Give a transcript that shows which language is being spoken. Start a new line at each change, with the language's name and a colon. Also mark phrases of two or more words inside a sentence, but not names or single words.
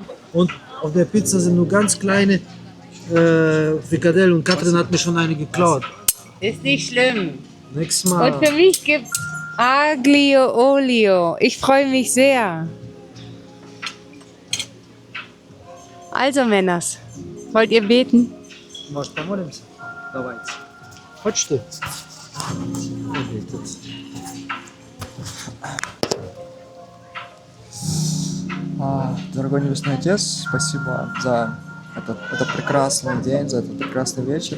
German: Und auf der Pizza sind nur ganz kleine Frikadellen und Katrin hat mir schon eine geklaut. Ist nicht schlimm. Nächstes Mal. Und für mich gibt's Aglio Olio. Ich freue mich sehr. Also, Männers, wollt ihr beten?
Russian: Может, помолимся? Давайте. Хочешь ты? Дорогой Небесный Отец, спасибо за этот прекрасный день, за этот прекрасный вечер.